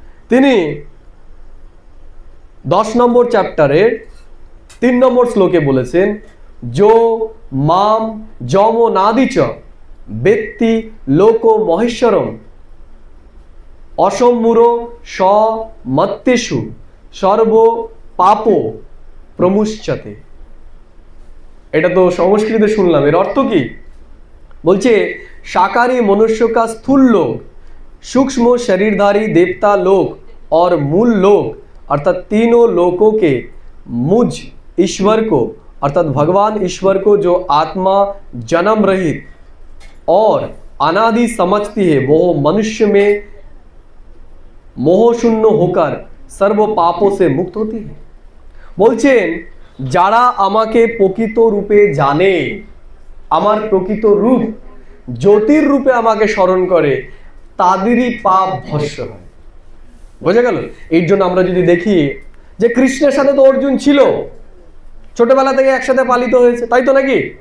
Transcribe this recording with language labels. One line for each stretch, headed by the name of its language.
Bangla: তিনি 10 নম্বর চ্যাপ্টারের 3 নম্বর শ্লোকে বলেছেন,
Sanskrit: যো মাম যম নাদিচ বেত্তি লোক মহেশ্বরম অসম্মূর স মত্তেষু সর্ব পাপ প্রমুচ্যতে।
Bangla: এটা তো সংস্কৃতে শুনলাম, এর অর্থ কি? বলছে
Hindi: शाकाहारी मनुष्य का स्थूल लोक, सूक्ष्म शरीरधारी देवता लोक और मूल लोक अर्थात तीनों लोकों के मुझ ईश्वर को अर्थात भगवान ईश्वर को जो आत्मा जन्म रहित और अनादि समझती है वो मनुष्य में मोह शून्य होकर सर्व पापों से मुक्त होती है।
Bangla: बोलছেন যারা আমাকে প্রকৃত রূপে জানে, আমার প্রকৃত রূপ জ্যোতির রূপে আমাকে স্মরণ করে, তাদেরই পাপ ভস্ম হয়। বোঝা গেল? এর জন্য আমরা যদি দেখি যে কৃষ্ণের সাথে তো অর্জুন ছিল, ছোটবেলা থেকে একসাথে পালিত হয়েছে, তাই তো নাকি?